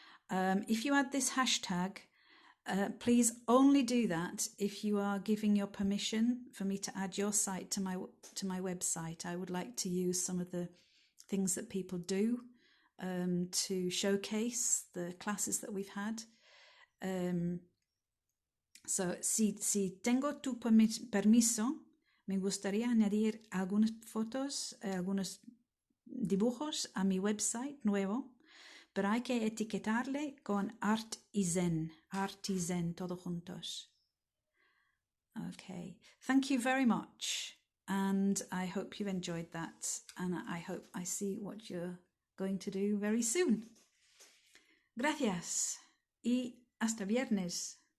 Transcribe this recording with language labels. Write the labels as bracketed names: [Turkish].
[English] If you add this hashtag, please only do that if you are giving your permission for me to add your site to my website. I would like to use some of the things that people do to showcase the classes that we've had. [Spanish] So, si tengo tu permiso, me gustaría añadir algunas fotos, algunos dibujos a mi website nuevo, pero hay que etiquetarle con art y zen, todo juntos. [English] Okay, thank you very much, and I hope you've enjoyed that, and I hope I see what you're going to do very soon. [Spanish] Gracias y hasta viernes.